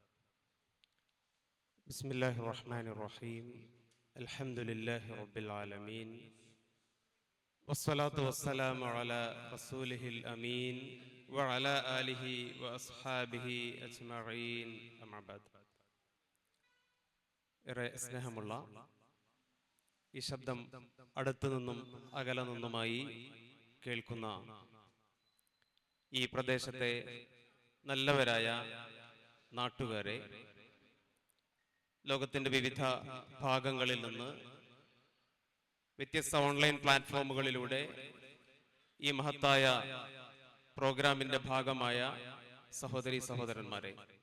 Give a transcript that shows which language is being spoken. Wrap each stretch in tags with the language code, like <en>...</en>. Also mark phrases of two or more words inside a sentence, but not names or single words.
<ar>بسم الله الرحمن الرحيم. الحمد لله رب العالمين. والصلاة والسلام على رسوله الأمين وعلى آله وأصحابه أجمعين. أما بعد.</ar> <ml>ഏറെ സ്നേഹമുള്ള ഈ ശബ്ദം അടുത്തു നിന്നും അകലെ നിന്നുമായി കേൾക്കുന്ന ഈ പ്രദേശത്തെ നല്ലവരായ നാട്ടുകാരെ, ലോകത്തിന്റെ വിവിധ ഭാഗങ്ങളിൽ നിന്ന് വ്യത്യസ്ത ഓൺലൈൻ പ്ലാറ്റ്ഫോമുകളിലൂടെ ഈ മഹത്തായ പ്രോഗ്രാമിന്റെ ഭാഗമായ സഹോദരി സഹോദരന്മാരെ,</ml>